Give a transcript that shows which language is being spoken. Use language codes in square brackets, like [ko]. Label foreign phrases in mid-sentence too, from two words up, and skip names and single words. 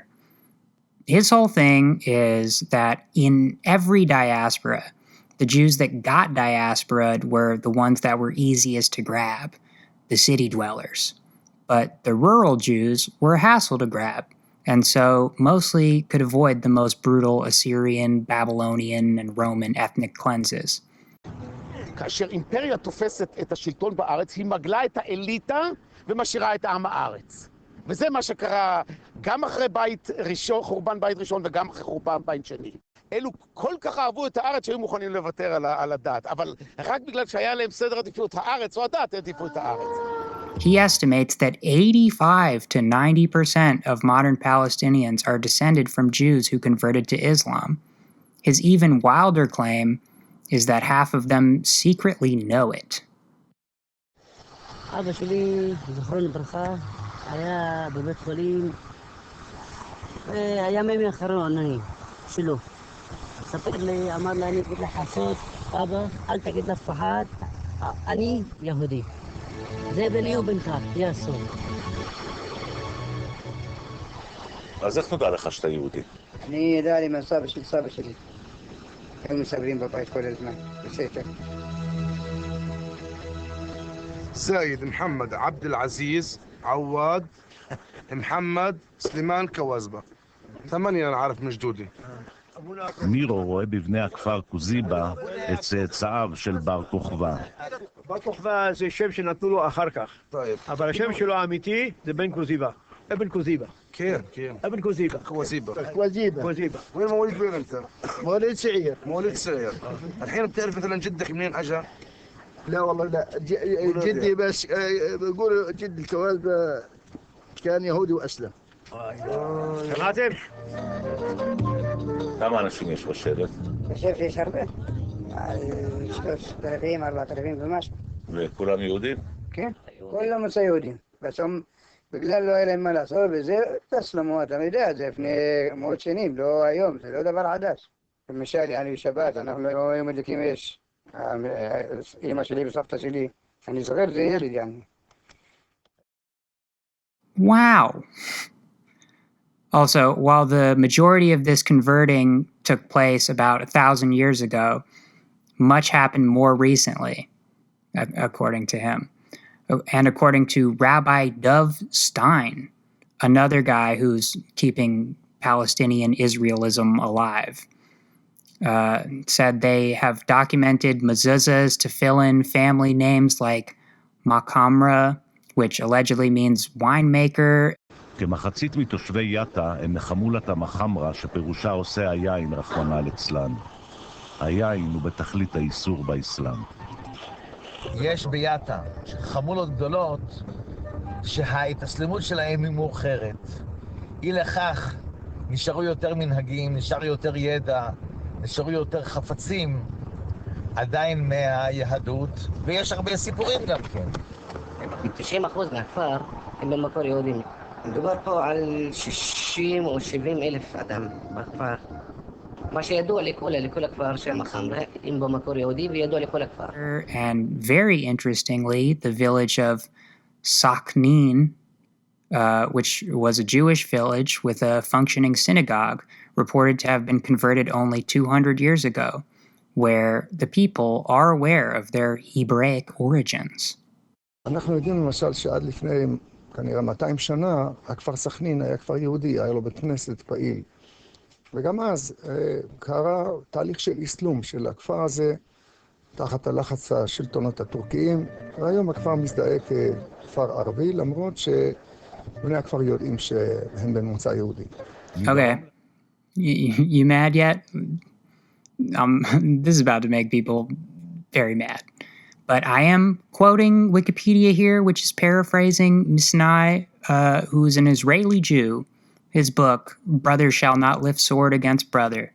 [en] His whole thing is that in every diaspora, the Jews that got diasporaed were the ones that were easiest to grab, the city dwellers. But the rural Jews were a hassle to grab, and so mostly could avoid the most brutal Assyrian, Babylonian, and Roman ethnic cleanses. [he] כאשר אימפריה תופסת את השלטון בארץ, היא מגלה את האליטה ומשאירה את עם הארץ. וזה מה שקרה גם אחרי חורבן בית ראשון וגם אחרי חורבן בית שני. אלו כל כך אהבו את הארץ שהיו מוכנים לוותר על הדת, אבל רק בגלל שהיה להם סדר עדיפות הארץ או הדת, העדיפו את הארץ. [en] He estimates that 85 to 90% of modern Palestinians are descended from Jews who converted to Islam. His even wilder claim is that half of them secretly know it. [he] אבא שלי, זכרו לברכה, היה בבית חולים, היה מימי אחרון שלו. ספר לי, אמר לי, אני אגיד לך לעשות, אבא, אל תגיד לאף אחד, אני יהודי. זה ביני ובינך, זה הסוף. אז איך נודע לך שאתה יהודי? אני ידע לי מהסבא של סבא שלי. היו מסגרים בבית כל הזמן, בסתר. [ar] سيد محمد عبد العزيز عواد محمد سليمان كوازبة 8 أنا عارف من جدودي. [he] מירו רואה בבני הכפר קוזיבה את צאצאיו של בר כוכבא. בר כוכבא זה שם שנתנו לו אחר כך, אבל השם שלו האמיתי זה בן קוזיבה, אבן קוזיבה. כן. [ar] ابن كوزيبة. كوزيبة. وين مواليد وين انت؟ مواليد سعير. الحين بتعرف مثلا جدك منين اجى؟ لا والله لا جدي بس بقول جد الكوازبة كان يهودي واسلم. [he] שמעתם? כמה אנשים יש בשבט? בשבט יש הרבה. 3,000, 4,000 ומשהו. וכולם יהודים? כן, כולם עושה יהודים. בסוף בגלל לא היה להם מה לעשות, וזה תסלמו, אתה יודע, זה לפני מאות שנים, לא היום, זה לא דבר חדש. למשל, אני בשבת, אנחנו לא היו מדליקים אש. אמא שלי וסבתא שלי, אני זוכר, זה ילד, יעני. [en] Wow. Also, while the majority of this converting took place about 1,000 years ago, much happened more recently, according to him. And according to Rabbi Dov Stein, another guy who's keeping Palestinian Israelism alive, said they have documented mezuzahs to fill in family names like Makamra, which allegedly means winemaker. [he] כמחצית מתושבי יטא הם מחמולת המחמרה שפירושה עושה היין רחמנא ליצלן. היין הוא בתכלית האיסור באסלאם. יש ביטא חמולות גדולות שההתאסלמות שלהם היא מאוחרת. אי לכך נשארו יותר מנהגים, נשאר יותר ידע, נשארו יותר חפצים עדיין מהיהדות, ויש הרבה סיפורים גם כן. 90% מהכפר הם במקור יהודים. מדובר פה על 60 או 70 אלף אדם בכפר. מה שידוע לכל הכפר שם החמרה, אם במקור יהודי וידוע לכל הכפר. [en] And very interestingly, the village of Sakhnin, which was a Jewish village with a functioning synagogue, reported to have been converted only 200 years ago, where the people are aware of their Hebraic origins. [he] אנחנו יודעים למשל שעד לפני כנראה 200 שנה, הכפר סכנין היה כפר יהודי, היה לו בית כנסת פעיל. וגם אז קרה תהליך של איסלום של הכפר הזה, תחת הלחץ השלטונות הטורקיים, והיום הכפר מזדהה ככפר ערבי, למרות שבני הכפר יודעים שהם במוצא יהודי. [en] Okay. You mad yet? This is about to make people very mad. But I am quoting Wikipedia here, which is paraphrasing Misnai, who's an Israeli Jew, his book, Brother Shall Not Lift Sword Against Brother.